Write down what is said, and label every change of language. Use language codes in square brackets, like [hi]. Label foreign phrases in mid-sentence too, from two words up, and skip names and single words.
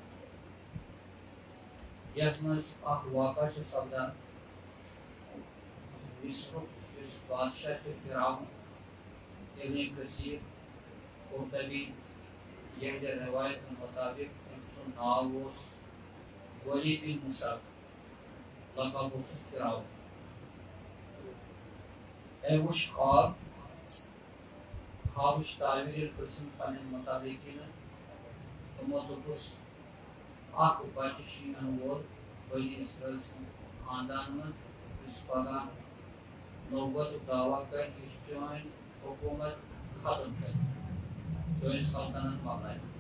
[ks] یتھ منٛز اکھ واقعہ چھُ سپدان مصرُک یُس بادشاہ چھُ فرعون ابن کثیر قرطبی یہنٛدِ روایتن مطابق أمۍ سُنٛد ناو اوس ولید بن موسیٰ لقب اوسُس فرعون أمۍ وٕچھ خوابٕچ تعبیٖر ییٚلہِ پرٛژھٕن پننٮ۪ن مُتعلقیٖنن تِمو دوٚپُس اکھ بچہِ چھُ یِنہٕ وول بنی اسرائیل سٕنٛدِ خاندان منٛز یُس پگاہ نبوتُک دعویٰ کرِ یُس چٲنۍ حکوٗمت ختم کرِ چٲنۍ سلطنت مۄکلایہِ